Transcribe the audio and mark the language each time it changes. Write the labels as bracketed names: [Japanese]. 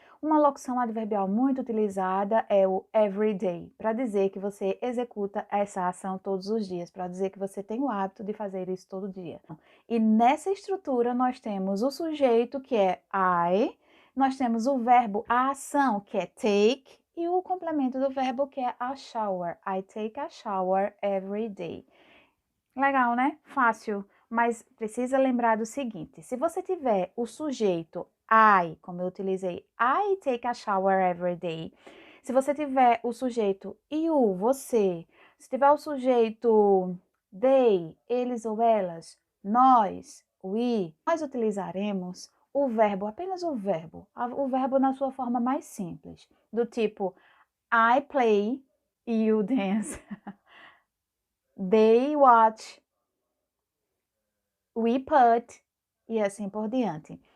[Portuguese] Uma locução adverbial muito utilizada é o everyday, para dizer que você executa essa ação todos os dias, para dizer que você tem o hábito de fazer isso todo dia. E nessa estrutura nós temos o sujeito, que é I, nós temos o verbo a ação, que é take, e o complemento do verbo, que é a shower. [English] I take a shower every day. [Portuguese] Legal, né? Fácil. Mas precisa lembrar do seguinte: se você tiver o sujeito I, como eu utilizei, [English] I take a shower every day. [Portuguese] Se você tiver o sujeito you, você. Se tiver o sujeito they, eles ou elas, nós, we, nós utilizaremos o verbo, apenas o verbo na sua forma mais simples, do tipo I play, you dance, they watch, we put, e assim por diante.